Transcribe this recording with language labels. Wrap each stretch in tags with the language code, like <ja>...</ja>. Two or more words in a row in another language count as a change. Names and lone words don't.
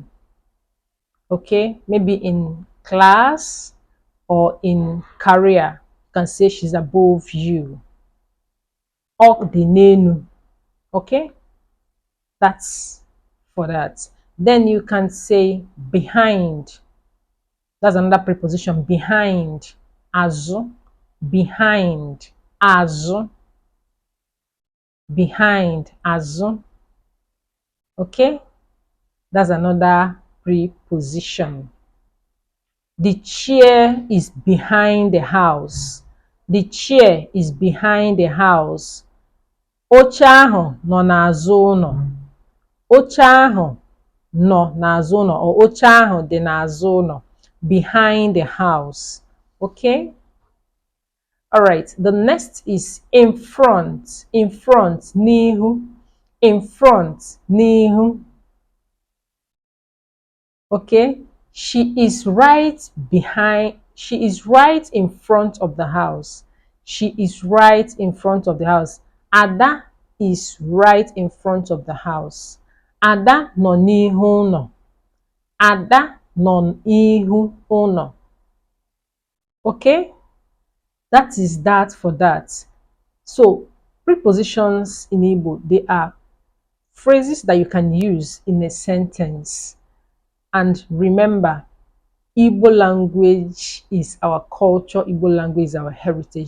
<en>Okay? Maybe in class or in career, you can say she's above you.</en> <ig>Ọ dị n'elu.</ig> <en>Okay? That's for that. Then you can say behind. That's another preposition. Behind. Azu. Behind.</en> <ig>Azu. Behind. Azu.</ig> <en>Okay? That's another preposition. The chair is behind the house. The chair is behind the house.</en> <ig>Oche ahụ nọ n'azụ ụlọ. Oche ahụ nọ n'azụ ụlọ, or oche ahụ dị n'azụ ụlọ.</ig> <en>Behind the house. Okay? All right. The next is in front. In front, n'ihu. In front, n'ihu. Okay? She is right behind. She is right in front of the house. She is right in front of the house. Ada is right in front of the house.</en> <ig>Ada nọ n'ihu ụlọ. Ada nọ n'ihu ụlọ.</ig> <en>Okay? That is that for that. So, prepositions in Igbo, they are phrases that you can use in a sentence. And remember, Igbo language is our culture, Igbo language is our heritage.</en>